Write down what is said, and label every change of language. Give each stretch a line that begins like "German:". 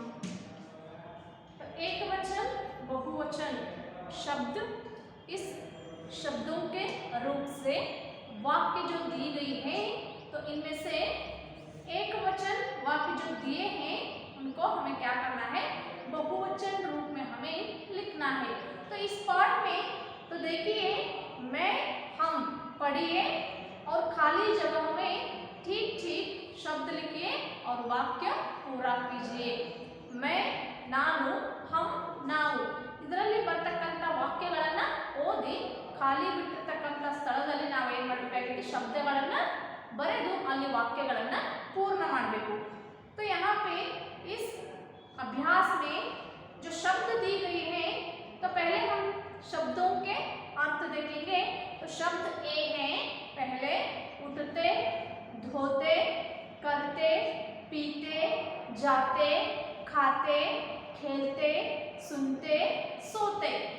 Hindi: तो एक वचन बहुवचन शब्द, इस शब्दों के रूप से वाक्य जो दी गई है, तो इनमें से एक वचन वाक्य जो दिए हैं उनको हमें क्या करना है, बहुवचन रूप में हमें लिखना है। तो इस पाठ में तो देखिए मैं हम पढ़िए और खाली जगह में ठीक ठीक शब्द लिखिए और वाक्य पूरा कीजिए।
Kannada: मैं ನಾನು, हम ನಾವು ಇದರಲ್ಲಿ ಬರ್ತಕ್ಕಂಥ ವಾಕ್ಯಗಳನ್ನು ಓದಿ ಖಾಲಿ ಬಿಟ್ಟಿರ್ತಕ್ಕಂಥ ಸ್ಥಳದಲ್ಲಿ ನಾವು ಏನು ಮಾಡಬೇಕಾಗಿದೆ, ಶಬ್ದಗಳನ್ನು ಬರೆದು ಅಲ್ಲಿ ವಾಕ್ಯಗಳನ್ನು पूर्ण ಮಾಡಬೇಕು।
Hindi: तो यहाँ पे इस अभ्यास में जो शब्द दी गई है, तो पहले हम शब्दों के अर्थ देखेंगे। तो शब्द ए है पहले उठते, धोते, करते, पीते, जाते, खाते, खेलते, सुनते, सोते।